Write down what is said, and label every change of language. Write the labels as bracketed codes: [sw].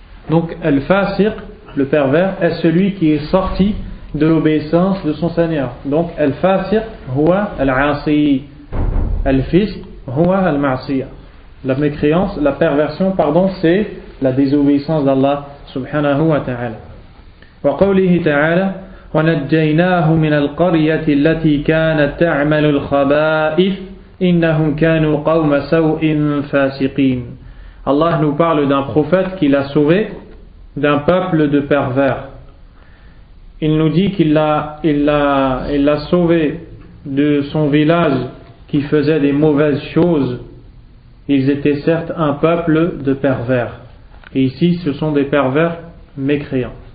[fr] Donc al-fasiq, le pervers, est celui qui est sorti de l'obéissance de son Seigneur. [ar] Donc al-fasiq huwa al-asi, al-fisq huwa al-ma'siyah. [fr] La mécréance, la perversion, pardon, c'est la désobéissance d'Allah subhanahu wa ta'ala. [ar] Wa qawlihi ta'ala وَنَجَّيْنَاهُ مِنَ الْقَرْيَةِ الَّتِي كَانَتْ تَعْمَلُ الْخَبَائِثَ إِنَّهُمْ كَانُوا قَوْمَ سَوْءٍ فَاسِقِينَ. [fr] Allah nous parle d'un prophète qu'il a sauvé d'un peuple de pervers. Il nous dit qu'il l'a sauvé de son village qui faisait des mauvaises choses. Ils étaient certes un peuple de pervers. Et ici, ce sont des pervers mécréants.